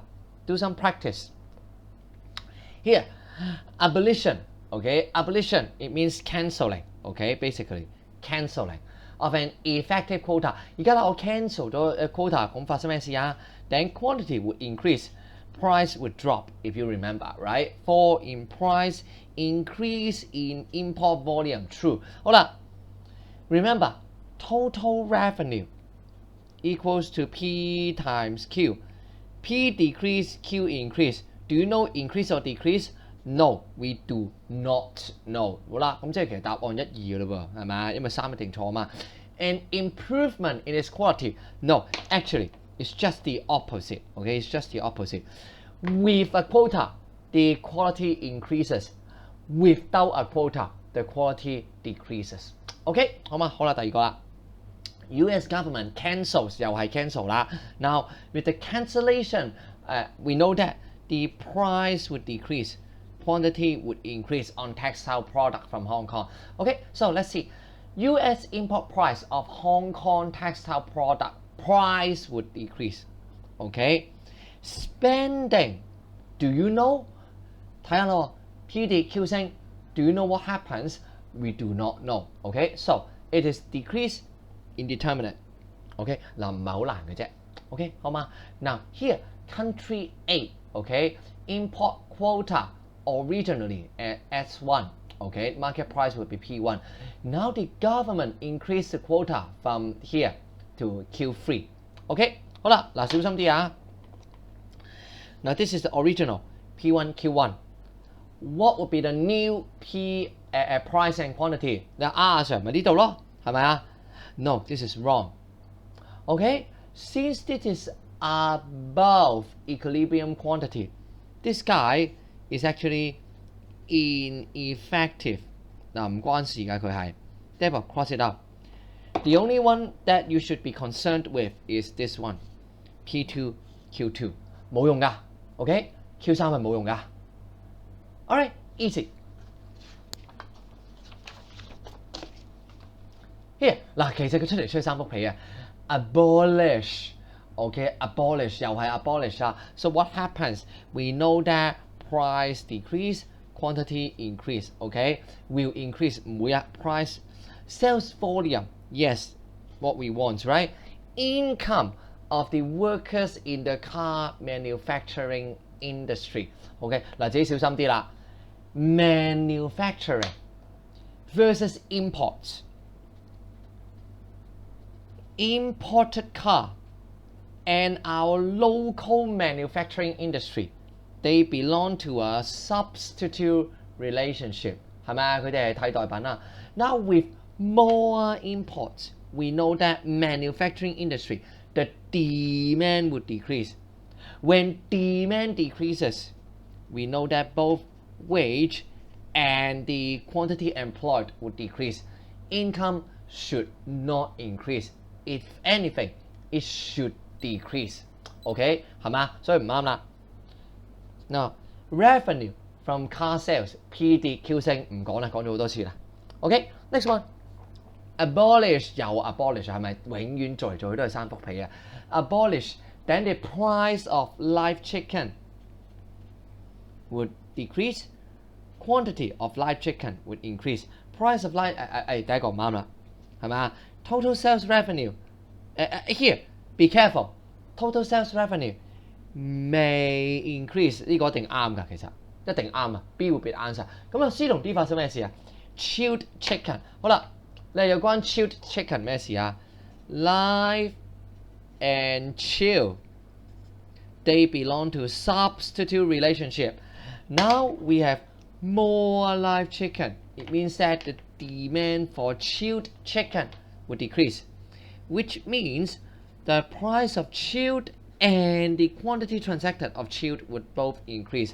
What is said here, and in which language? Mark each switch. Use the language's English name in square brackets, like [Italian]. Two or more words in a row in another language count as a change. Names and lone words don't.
[English] Do some practice. Here, abolition. Okay, abolition. It means cancelling. Okay, basically cancelling of an effective quota. [Cantonese] 而家啦，我 cancel 咗 quota， 咁發生咩事啊 ？ [English] Then quantity would increase, price would drop. If you remember, right? Fall in price, increase in import volume. True. 好啦 ，remember total revenue equals to P times Q. P decrease, Q increase. Do you know increase or decrease? No, we do not know. [Cantonese] 好啦，咁即係其實答案1、2嘅嘞喎，係咪？因為3一定錯嘛。 [English] An improvement in its quality? No, actually, it's just the opposite. Okay, it's just the opposite. With a quota, the quality increases. Without a quota, the quality decreases. OK， [Cantonese] 好嘛？好啦，第二個啦。 [English] US government cancels [Cantonese] 又係 [English] cancel 啦。Now with the cancellation, we know that the price would decrease, quantity would increase on textile product from Hong Kong. Okay, so let's see. US import price of Hong Kong textile product price would decrease. Okay, spending. Do you know? [Cantonese] 睇下咯 ，P 跌 Q 升。 [English] Do you know what happens? We do not know. Okay, so it is decrease. Indeterminate. [Cantonese] OK， 嗱唔係好難嘅啫。OK， 好嘛？ [English] Now here country A. OK, import quota originally at S1. OK, market price would be P1. Now the government increased the quota from here to Q3. OK， [Cantonese] 好啦，嗱小心啲啊。 [English] Now this is the original P1 Q1. What would be the new P price and quantity？ [Cantonese] 嗱阿 Sir 咪呢度咯，係咪啊？ [English] No, this is wrong. Okay, since this is above equilibrium quantity, this guy is actually ineffective. [Cantonese] 嗱唔關事㗎佢係 ， [English] therefore cross it out. The only one that you should be concerned with is this one, P2, Q2. [Cantonese] 冇用㗎 ，OK? Q3 係冇用㗎。 [English] Alright, easy. [Cantonese] Here 嗱，其實佢出嚟吹3幅皮啊 ，abolish，OK，abolish 又係 abolish 啊。 [English] So what happens? We know that price decrease, quantity increase. OK, will increase [Cantonese] 唔會啊 [English] price, sales volume. Yes, what we want, right? Income of the workers in the car manufacturing industry. OK， [Cantonese] 嗱自己小心啲啦。 [English] Manufacturing versus imports. Imported car and our local manufacturing industry, they belong to a substitute relationship. [Cantonese] 係咪啊？佢哋係替代品啊。 [English] Now with more imports, we know that manufacturing industry, the demand would decrease. When demand decreases, we know that both wage and the quantity employed would decrease. Income should not increase. If anything, it should decrease. OK， [Cantonese] 係咪啊？所以唔啱啦。 [English] Now revenue from car sales P [Cantonese] 跌 Q 升唔講啦，講咗好多次啦。 [English] OK，next one。Abolish 又 abolish [Cantonese] 係咪永遠做嚟做去都係3幅皮啊 [English] ？Abolish then the price of live chicken would decrease, quantity of live chicken would increase. Price of live [Cantonese] 第一個唔啱啦，係咪啊 [English] ？Total sales revenue here be careful. Total sales revenue may increase [Cantonese] 呢個一定啱㗎，其實一定啱啊。 [English] B will be the answer。 [Cantonese] 咁啊 C 同 D 發生咩事啊 [English] ？Chilled chicken [Cantonese] 好啦，你係有關 [English] chilled chicken [Cantonese] 咩事啊 [English] ？Live and chill they belong to substitute relationship. Now we have more live chicken. It means that the demand for chilled chicken would decrease, which means the price of chilled and the quantity transacted of chilled would both increase.